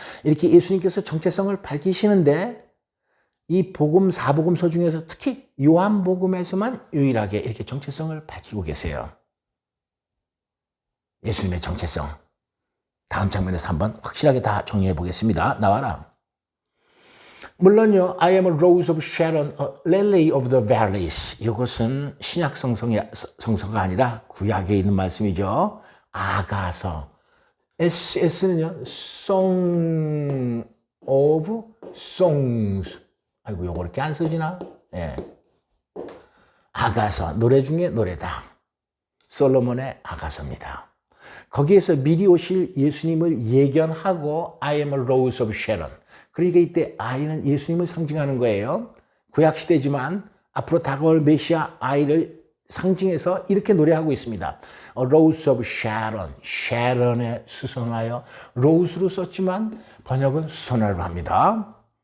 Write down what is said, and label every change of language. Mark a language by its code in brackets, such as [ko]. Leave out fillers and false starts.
[ko] 이렇게 예수님께서 정체성을 밝히시는데 이 복음 사복음서 중에서 특히 요한복음에서만 유일하게 이렇게 정체성을 밝히고 계세요. 예수님의 정체성. 다음 장면에서 한번 확실하게 다 정리해 보겠습니다. 나와라. 물론요, [en] I am a rose of Sharon, a lily of the valleys. [ko] 이것은 신약 성서가 아니라 구약에 있는 말씀이죠. 아가서. S는요, [en] Song of Songs. [ko] 아이고, 요거 이렇게 안 써지나? 예. 아가서. 노래 중에 노래다. 솔로몬의 아가서입니다. 거기에서 미리 오실 예수님을 예견하고 [en] I am a rose of Sharon. [ko] 그러니까 이때 I는 예수님을 상징하는 거예요. 구약시대지만 앞으로 다가올 메시아 I를 상징해서 이렇게 노래하고 있습니다. [en] A rose of Sharon. [ko] Sharon에 수선하여 rose로 썼지만 번역은 수선화로 합니다.